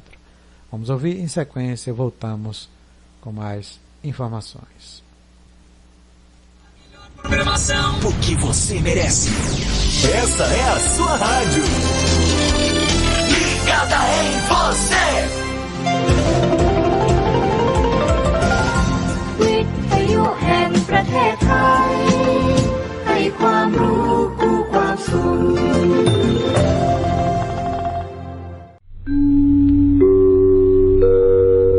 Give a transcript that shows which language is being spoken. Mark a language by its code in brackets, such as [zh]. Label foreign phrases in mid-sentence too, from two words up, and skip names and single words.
[pt] Vamos ouvir em sequência, voltamos com mais informações. Programação, o que você merece. Essa é a sua rádio. Ligada em você. [th] วิทยุแห่งประเทศไทยให้ความรู้คู่ความสุข